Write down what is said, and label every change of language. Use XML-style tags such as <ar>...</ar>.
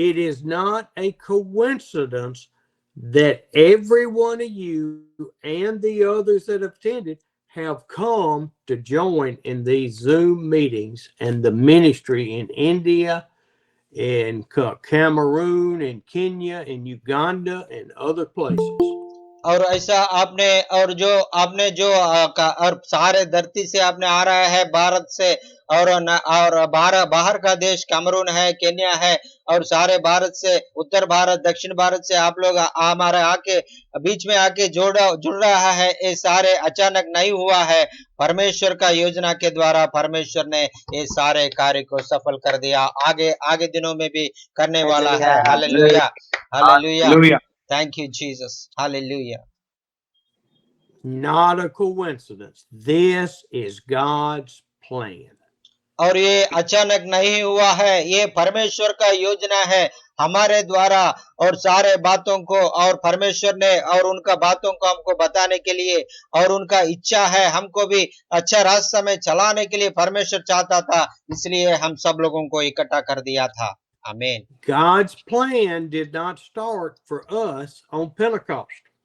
<en>It is not a coincidence that every one of you and the others that have attended have come to join in these Zoom meetings and the ministry in India, in Cameroon, in Kenya, in Uganda, and other places.</en> <hi>और ऐसा आपने जो और सारे धरती से आपने आ रहा है, भारत से और बाहर का देश कैमरून है, केन्या है, और सारे भारत से, उत्तर भारत, दक्षिण भारत से आप लोग हमारे आके बीच में आके जुड़ रहा है। ये सारे अचानक नहीं हुआ है, परमेश्वर का योजना के द्वारा परमेश्वर ने ये सारे कार्य को सफल कर दिया, आगे दिनों में भी करने वाला है। Hallelujah, hallelujah,</hi> <en>thank you Jesus,</en> <hi>hallelujah.</hi> <en>Not a coincidence. This is God's plan.</en> <hi>और ये अचानक नहीं हुआ है, ये परमेश्वर का योजना है हमारे द्वारा, और सारे बातों को और परमेश्वर ने और उनका बातों को हमको बताने के लिए, और उनका इच्छा है हमको भी अच्छा रास्ता में चलाने के लिए परमेश्वर चाहता था, इसलिए हम सब लोगों को इकट्ठा कर दिया था। आमीन।</hi> <en>God's plan did not start for us on Pentecost.</en>